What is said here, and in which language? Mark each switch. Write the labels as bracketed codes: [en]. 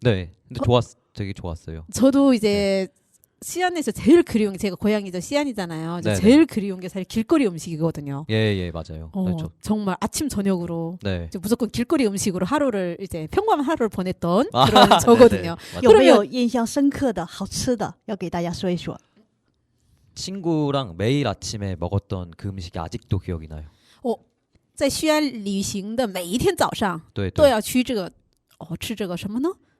[ko] 네. 근데 되게 좋았어요. 저도 이제 시안에서 제일 그리운 게 제가 고향이죠. 시안이잖아요. 네네. 제일 그리운 게 사실 길거리 음식이거든요. 예, 맞아요. 그렇죠. 정말 아침 저녁으로 네. 이제 무조건 길거리 음식으로 하루를 이제 평범한 하루를 보냈던 아, 그런 네네. 저거든요. 맞아요. [zh] 有没有印象深刻的好吃的要给大家说一说？ [ko] 친구랑 매일 아침에 먹었던 그 음식이 아직도 기억이 나요. [zh] 在西安旅行的每一天早上对都要去这个吃这个什么呢？